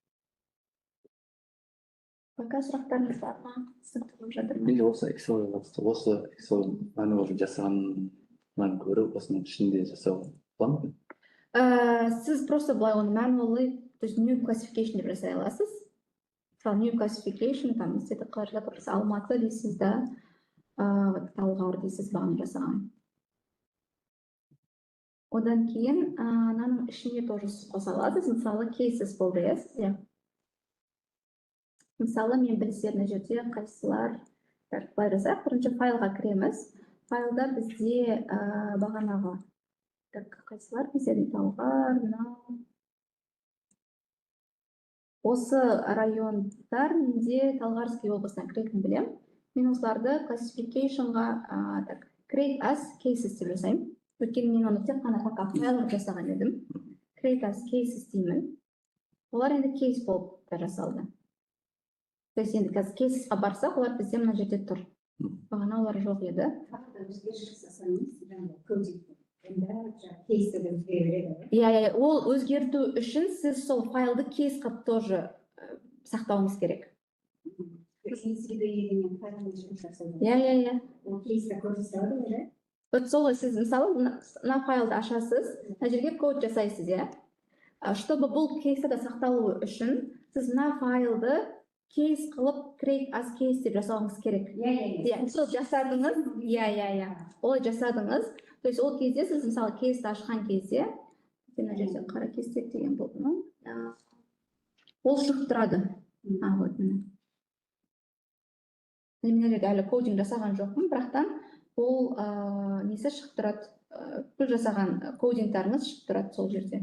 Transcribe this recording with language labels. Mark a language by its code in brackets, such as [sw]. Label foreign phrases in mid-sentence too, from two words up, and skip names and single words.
[kk] Пока сұрақтарыңыз бар ма? Сұрақтарым жатыр ма? Менде осы Excel manual жасағаннан көрі осының ішінде жасау болады ма? Сіз просто былай оны manually, [ru] то есть [en] new classification [kk] деп жасай аласыз. [en] New classification, [ru] там, если [kk] Алматы дейсіз да, Талғар дейсіз бағын жасаған. Одан кейін, ананың ішіне тоже қоса аласыз. Мысалы, cases болды, иә. Мысалы, мен білсем мына жерде қайсылар, былай жасайық, бірінші файлға кіреміз. Файлда бізде бағанағы қайсылар бізде Талғар, осы райондар менде Талғарский облысына кіретін білем. Мен осыларды classificationға [en] create as cases [kk] деп жасаймын. Өйткені мен оны тек қана файлға жасаған едім. [en] Create as cases [kk] деймін. Олар енді кейс болып та жасалды. [ru] То есть [kk] енді қазір кейсесқа барсақ, олар бізде мына жерде тұр. Бағана олар жоқ еді. Ол өзгерту үшін сіз сол файлды кейс қып тоже сақтауыңыз керек. Вот сол сіз мысалы мына файлды ашасыз, мына жерге код жасайсыз, иә. Чтобы бұл кейсті да сақталуы үшін, сіз мына файлды кейс қылып [en] create as case [kk] деп жасауыңыз керек. Сол жасадыңыз, олай жасадыңыз. [ru] То есть [kk] ол кезде сіз мысалы кейсті ашқан кезде, мына жерде Қаракесек деген болды ма? Ол шығып тұрады. Вот міне. Мына жерде әлі кодинг жасаған жоқпын, бірақтан ол несі шығып тұрады, бүл жасаған кодингтарыңыз шығып тұрады сол жерде.